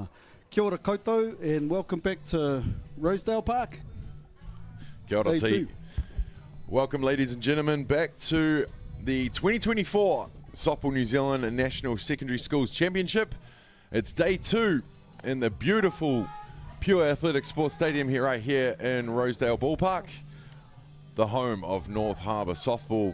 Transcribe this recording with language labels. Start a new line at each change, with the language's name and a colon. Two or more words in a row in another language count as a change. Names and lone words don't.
Māori: Kia ora koutou,
English: and welcome back to Rosedale Park.
Māori: Kia ora
English: Day
Māori: te.
English: two. Welcome, ladies and gentlemen, back to the 2024 Softball New Zealand National Secondary Schools Championship. It's day 2 in the beautiful Pure Athletic Sports Stadium right here in Rosedale Ballpark, the home of North Harbour Softball.